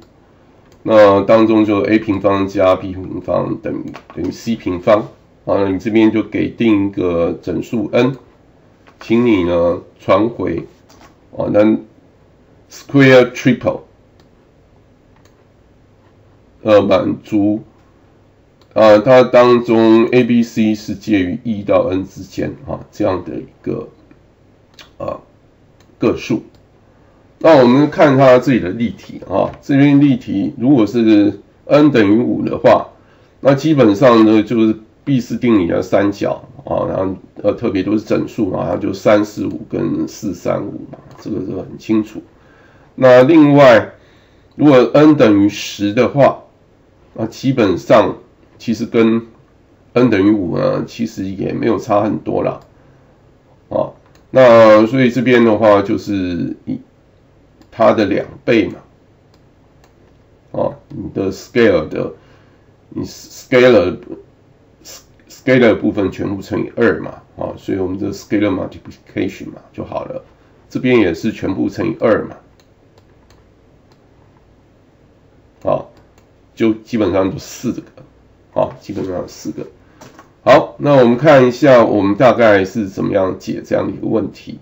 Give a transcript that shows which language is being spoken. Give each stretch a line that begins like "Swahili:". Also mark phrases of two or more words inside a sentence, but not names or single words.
Chinese: 那當中就 a 平方加 b 平方等於 c 平方，啊，你這邊就給定一個整數 n， 請你呢傳回，那
English: square triple，
Chinese: 滿足，它當中 a、b、c 是介於1到 n 之間，這樣的一個個數。那我們看它這裡的例題啊，這邊例題如果是 n 等於5的話，那基本上呢就是畢氏定理的三角啊，然後特別都是整數啊，它就345跟435嘛，這個很清楚。那另外，如果 n 等於10的話，那基本上其實跟 n 等於5呢，其實也沒有差很多啦，啊，那所以這邊的話就是它的2倍嘛，你的 scalar 的部分全部乘以2嘛，所以我们的
English: scalar multiplication
Chinese: 嘛就好了。這邊也是全部乘以2嘛，就基本上就4個，基本上有4個。好，那我們看一下，我們大概是怎麼樣解這樣的一個問題。